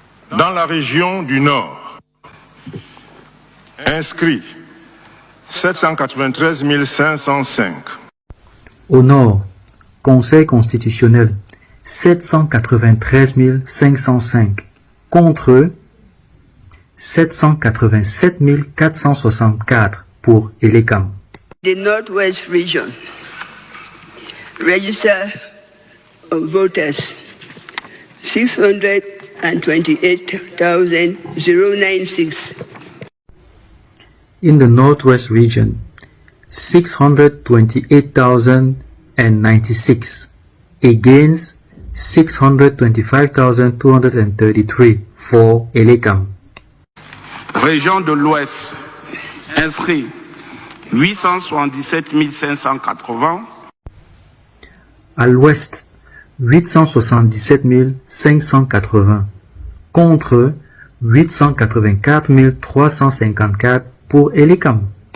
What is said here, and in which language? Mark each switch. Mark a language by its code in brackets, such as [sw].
[fr] Dans la région du Nord, inscrit 793 505. Au Nord, Conseil constitutionnel, 793 505 contre 787 464 pour Elekam. [en] The Northwest region, register of voters 628,096. In the Northwest region, 628,096 against 625,233 for Elekam. [fr] Région de l'Ouest, inscrit 877 580. À l'Ouest, 877 580 contre 884 354 pour Elekam.